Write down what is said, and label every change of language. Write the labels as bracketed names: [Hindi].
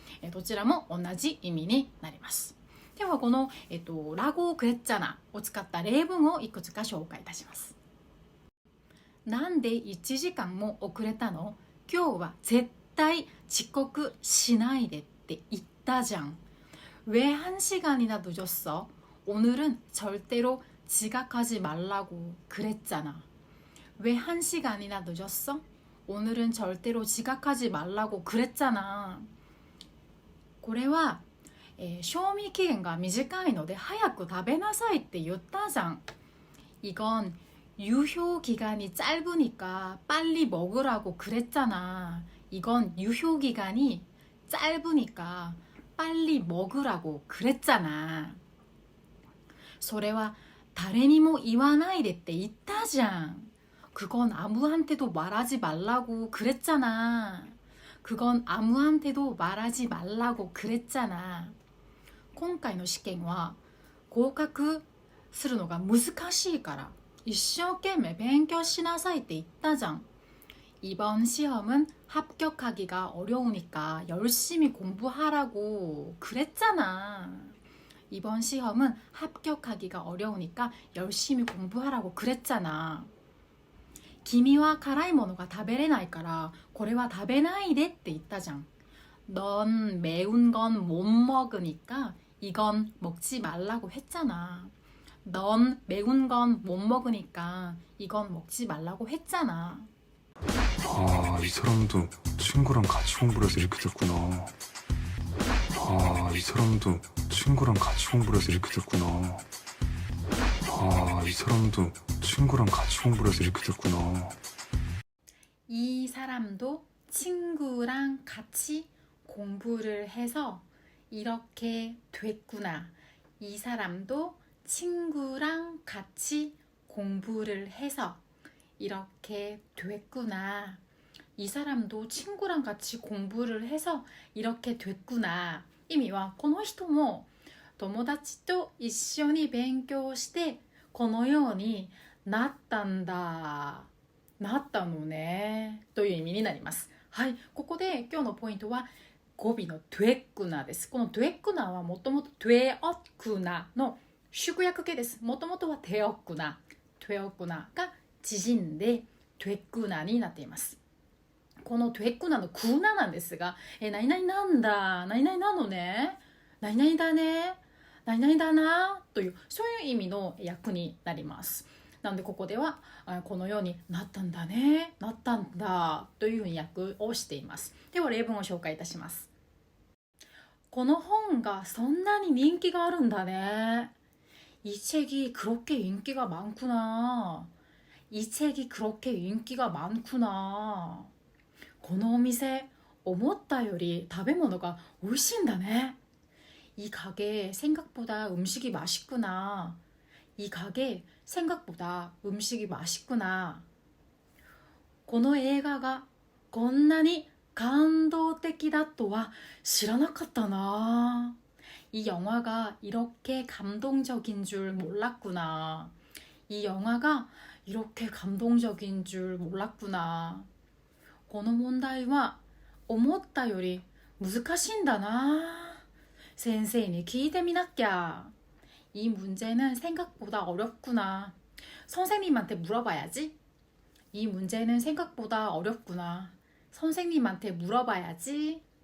[Japanese] どちらも同じ意味になります。では、この、ラゴクレッツァナを使った例文をいくつか紹介いたします。なんで1時間も遅れたの？今日は絶対遅刻しないでって言ったじゃん。 [Korean] 왜 1시간이나 늦었어? 오늘은 절대로 지각하지 말라고 그랬잖아. 왜 1시간이나 늦었어? 오늘은 절대로 지각하지 말라고 그랬잖아. [Japanese] これは、賞味期限が短いので早く食べなさいって言ったじゃん. [Korean] 이건 유효 기간이 짧으니까 빨리 먹으라고 그랬잖아. 이건 유효 기간이 짧으니까 빨리 먹으라고 그랬잖아. [Japanese] それは誰にも言わないでって言ったじゃん. [Korean] 그건 아무한테도 말하지 말라고 그랬잖아. 그건 아무한테도 말하지 말라고 그랬잖아. [Japanese] 今回の試験は合格するのが難しいから一生懸命勉強しなさいって言ったじゃん. [Korean] 이번 시험은 합격하기가 어려우니까 열심히 공부하라고 그랬잖아. 이번 시험은 합격하기가 어려우니까 열심히 공부하라고 그랬잖아. [Japanese] 君は辛いものが食べれないからこれは食べないでって言ったじゃん. [Korean] 넌 매운 건 못 먹으니까 이건 먹지 말라고 했잖아. 넌 매운 건 못 먹으니까 이건 먹지 말라고 했잖아. 아, 이 사람도 친구랑 같이 공부를 해서 이렇게 됐구나. 아, 이 사람도 친구랑 같이 공부를 해서 이렇게 됐구나. 아, 이 사람도 친구랑 같이 공부를 해서 이렇게 됐구나. 이 사람도 친구랑 같이 공부를 해서 이렇게 됐구나. 이 사람도 친구랑 같이 공부를 해서 이렇게 됐구나. 이 사람도 친구랑 같이 공부를 해서 이렇게 됐구나. [Japanese] 意味はこの人も友達と一緒に勉強してこのようになったんだ。なったのね。という意味になります。はい、ここで今日のポイントは語尾のトゥエックナです。このトゥエックナはもともとトゥエオックナの縮約形です。もともとはテオックナ、トゥエオックナが縮んでトゥエックナになっています。このトゥエックナのクーナなんですが、何々なんだ、何々なのね、何々だね、何々だなというそういう意味の訳になります。なのでここではこのようになったんだね、なったんだというふうに訳をしています。では例文を紹介いたします。この本がそんなに人気があるんだね。 [Korean] 이 책이 그렇게 인기가 많구나. 이 책이 그렇게 인기가 많구나. [Japanese] このお店思ったより食べ物が美味しいんだね。 [Korean] 이 가게 생각보다 음식이 맛있구나. 이 가게 생각보다 음식이 맛있구나. [Japanese] この映画がこんなに感動的だとは知らなかったな. [Korean] 이 영화가 이렇게 감동적인 줄 몰랐구나. 이 영화가 이렇게 감동적인 줄 몰랐구나. [Japanese] この問題は思ったより難しいんだな. 先生に聞いてみなきゃ. [Korean] 이 문제는 생각보다 어렵구나. 선생님한테 물어봐야지. 이 문제는 생각보다 어렵구나. 선생님한테 물어봐야지.